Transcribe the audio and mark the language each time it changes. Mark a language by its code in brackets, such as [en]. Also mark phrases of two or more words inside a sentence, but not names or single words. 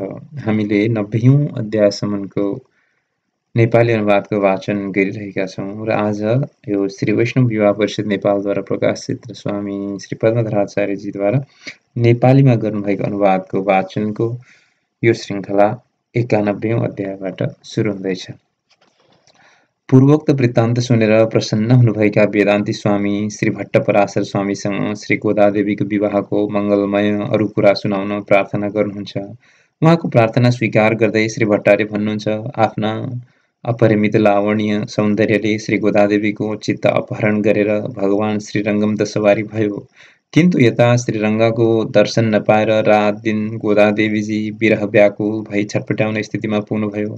[ne] हामीले 90औं अध्यायसम्मको नेपाली अनुवादको वाचन गरिरहेका छौँ र आज यो श्री वैष्णव विवाह परिषद नेपालद्वारा प्रकाशित स्वामी श्री पद्मधराचार्यजीद्वारा नेपालीमा गर्नुभएको अनुवादको वाचनको यो श्रृङ्खला 91औं अध्यायबाट सुरु हुँदैछ। पूर्वोक्त वृत्तान्त सुनेर प्रसन्न हुनुभएका वेदान्ती स्वामी श्री भट्टपराशर स्वामीसँग श्री गोदादेवीको विवाहको मङ्गलमय अरू कुरा सुनाउन प्रार्थना गर्नुहुन्छ। उहाँको प्रार्थना स्वीकार गर्दै श्री भट्टाले भन्नुहुन्छ, आफ्ना अपरिमित लावण्य सौन्दर्यले श्री गोदादेवीको चित्त अपहरण गरेर भगवान श्रीरङ्गम त सवारी भयो, किन्तु यता श्रीरङ्गको दर्शन नपाएर रात दिन गोदादेवीजी विरह व्याकुल भई छटपट्याउने स्थितिमा पुग्नुभयो।